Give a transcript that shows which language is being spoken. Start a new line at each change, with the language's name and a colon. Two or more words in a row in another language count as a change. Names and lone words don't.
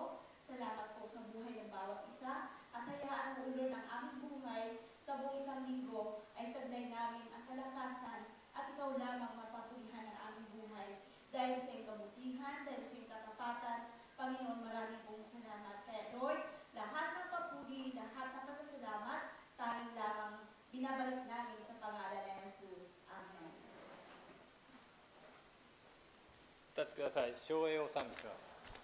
Filipino: Salamat po sa buhay ng bawat isa. At hayaan mo ulo ng aming buhay sa buong isang linggo ay taglay namin ang kalakasan at ikaw lamang mapatulihan ng aming buhay. Dahil sa iyong kabutihan, dahil sa iyong katapatan, Panginoon, maraming pong salamat. Kaya Lord, lahat ng papuri, lahat ng pasasalamat, tanging lamang binabalik namin sa pangalan ni Jesus. Amen.
Japanese: お立ちください。唱詠を賛美します。